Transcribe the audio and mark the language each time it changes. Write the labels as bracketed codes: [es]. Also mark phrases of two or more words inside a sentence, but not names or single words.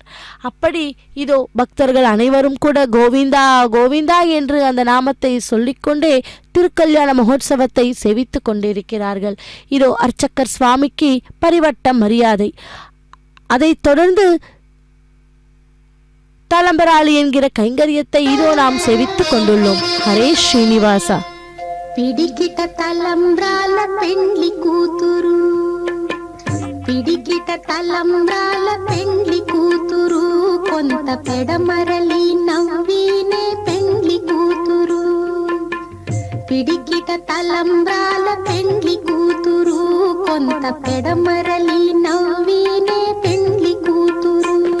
[ta] அப்படி இதோ பக்தர்கள் அனைவரும் கூட கோவிந்தா கோவிந்தா என்று அந்த நாமத்தை சொல்லிக்கொண்டே திருக்கல்யாண மகோத்சவத்தை சேவித்து கொண்டிருக்கிறார்கள். இதோ அர்ச்சகர் சுவாமிக்கு பரிவட்ட மரியாதை, அதைத் தொடர்ந்து தலம்பராளி என்கிற கைங்கரியத்தை இதோ நாம் சேவித்துக் கொண்டுள்ளோம். ஹரே ஸ்ரீனிவாசா. [te] పిడికిట తలంబ్రాల పెండ్లి కూతురు, పిడికిట తలంబ్రాల పెండ్లి కూతురు, కొంత పెడమరలి నవ్వినే పెండ్లి కూతురు. పిడికిట తలంబ్రాల పెండ్లి కూతురు, కొంత పెడమరలి నవ్వినే పెండ్లి కూతురు.